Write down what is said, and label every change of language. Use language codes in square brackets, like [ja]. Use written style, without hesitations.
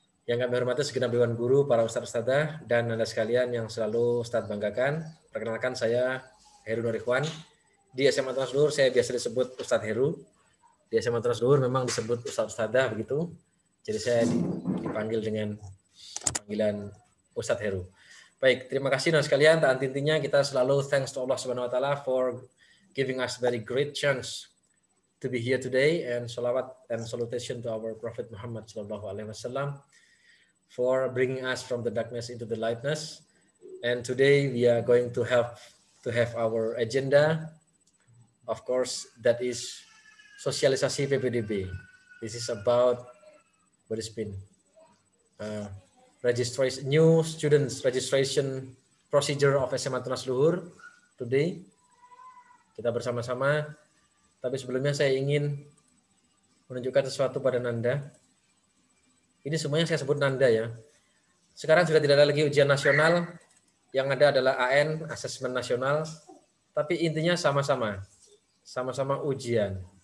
[id] Yang kami hormati segenap dewan guru, para ustadz-ustadzah dan Anda sekalian yang selalu Ustadz banggakan. Perkenalkan, saya Heru Nur Ikhwan. Di SMA Tunas Luhur saya biasa disebut Ustadz Heru. Di SMA Tunas Luhur memang disebut ustadz-ustadzah begitu. Jadi saya dipanggil dengan panggilan Ustadz Heru. Baik, terima kasih dan sekalian. Tak intinya kita selalu [en] thanks to Allah Subhanahu Wa Taala for giving us very great chance to be here today, and salawat and salutation to our Prophet Muhammad Sallallahu Alaihi Wasallam for bringing us from the darkness into the lightness. And today we are going to have our agenda, of course, that is sosialisasi PPDB. This is about what has been registration, new students registration procedure of SMA Tunas Luhur today. [id] Kita bersama-sama, tapi sebelumnya saya ingin menunjukkan sesuatu pada Nanda. Ini semuanya saya sebut Nanda ya. Sekarang sudah tidak ada lagi ujian nasional, yang ada adalah AN, asesmen nasional, tapi intinya sama-sama ujian.